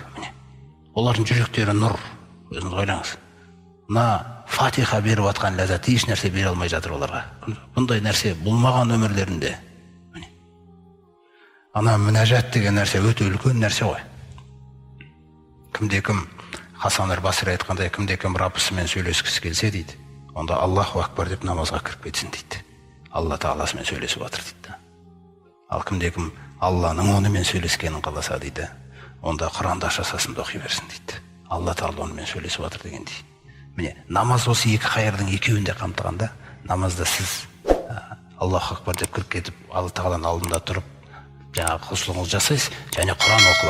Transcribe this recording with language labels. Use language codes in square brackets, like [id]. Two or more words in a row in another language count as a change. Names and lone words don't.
[kk] Міне. Олардың жүректері нұр. Өзіңіз ойлаңыз. Мына Фатиха беріп атқан ләззат еш нәрсе бере алмай жатыр оларға. Бұндай нәрсе болмаған өмірлерінде. Ана мінәжат деген нәрсе өте үлкен нәрсе ғой. Кімде-кім Хасан аль-Басри айтқандай, кімде-кім Раббысымен сөйлескісі келсе дейді, онда [ar] الله أكبر [kk] деп намазға кіріп кетсін дейді. Алла Тағаласымен сөйлесіп жатыр дейді. Ал кімде-кім Алланың онымен сөйлескенін қаласа дейді, онда Құранды ашасасын да оқи берсін дейді. Алла Тағала онымен сөйлесіп жатыр дегендей. Міне, намаз осы екі қайырдың екеуінде қамтығанда, намазда сіз [ar] الله أكبر [kk] деп кіріп кетіп, Алла Тағаланың алдында тұрып, жаңағы құлшылығыңызды жасайсыз, және Құран оқылады.